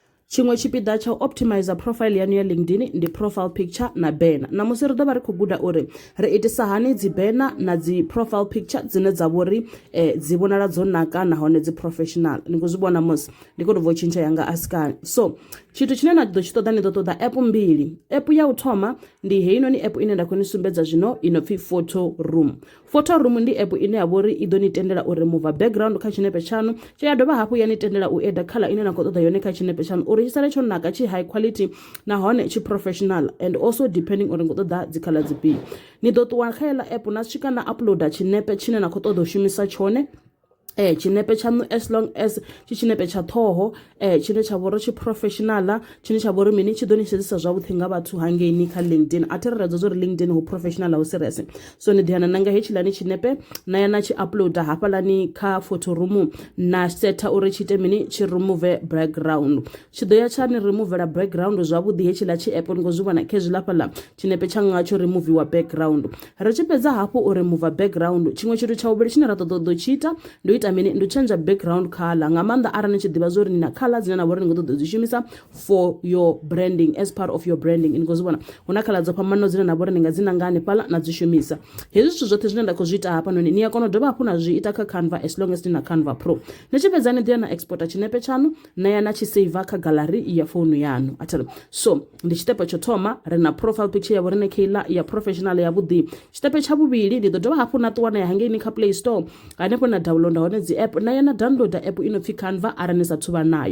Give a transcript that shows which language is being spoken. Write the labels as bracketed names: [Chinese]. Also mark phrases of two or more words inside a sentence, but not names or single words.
[Venda] chimwe chipiḓa cha [English] optimizer profile [Venda] yanu ya LinkedIn ndi [English] profile picture [Venda] na banner. Na musi ri ḓovha ri khou guda uri ri itisa hani dzi banner na dzi [English] profile picture [Venda] dzine dza vhori dzi vhonala dzo naka nahone dzi professional. Ni khou zwi vhona musi ndi khou tou tshintsha yanga askani. So tshithu tshine na ḓo tshi ṱoḓa ni ḓo ṱoḓa app mbili. App ya u thoma ndi heinoni app ine nda khou ni sumbedza zwino inopfi PhotoRoom. PhotoRoom ndi app ine ya vhori i ḓo ni tendela u [English] remove background [Venda] kha tshinepe tshaну, tshe ya dovha hafhu ya ni tendela u [English] add color [Venda] ine na khou ṱoḓa yone kha tshinepe tshanu uri tshi sale tsho naka, tshi [English] high quality [Venda] nahone tshi professional, [English] and also depending [Venda] uri ngo ṱoḓa dzi color dzifhio. Ni ḓo ṱuwa kha heḽa app na swika na uploader tshinepe tshine na khou ṱoḓa u shumisa tshone. Tshinepe tshaṋu [English] as long as [Venda] tshi tshinepe tsha ṱhoho tshine tsha vhori tshi professional, tshine tsha vhori mini tshi ḓo ni sedzisa zwavhuḓi nga vhathu hangeini kha LinkedIn. A thi ri redza uri LinkedIn hu professional hu serious. So ni ḓiana nanga hetshilani tshinepe na ya na tshi uploader hafhalani kha PhotoRoom na setha uri tshi ite mini tshi [English] remove background. [Venda] Tshi ḓo ya tsha ni [English] removela background [Venda] zwavhuḓi hetshila tshi app ni khou zwi vhona khezwi fhaḽa tshinepe tshanga tsho [English] removiwa background. [Venda] Ri tshi fhedza hafhu u [English] remove background, [Venda] tshiṅwe tshithu tsha vhuvhili tshine ra ṱoḓa u tshi ita ndi ita mini ndi [English] change background color. [Venda] Nga maanḓa arali ni tshi ḓivha zwa uri ni na color dzine na vhori ni khou ṱoḓa dzi shumisa [English] for your branding, as part of your branding. [Venda] Ni khou zwi vhona hu na color dzo fhambanaho dzine na vhori ni nga dzi nanga hanefhaḽa na dzi shumisa. Hezwi zwithu zwoṱhe zwine nda khou zwi ita hafhanoni ni a kona u dovha hafhu na zwi ita kha Canva [English] as long as [Venda] ni na Canva Pro. Ni tshi fhedza ni ḓi ya na exporta tshinepe tshaну na ya na tshi saver kha gallery ya phone yanu. So ndi tshiṱepe tsho thoma ri na [English] profile picture [Venda] ya vhori ni khaila ya professional ya vhuḓi. Tshiṱepe tsha vhuvhili ndi ḓo dovha hafhu na ṱuwa na ya hangeini kha Play Store hanefho na downloada hone dzi app na ya na downloader app inopfi Canva arali ni sathu vha nayo.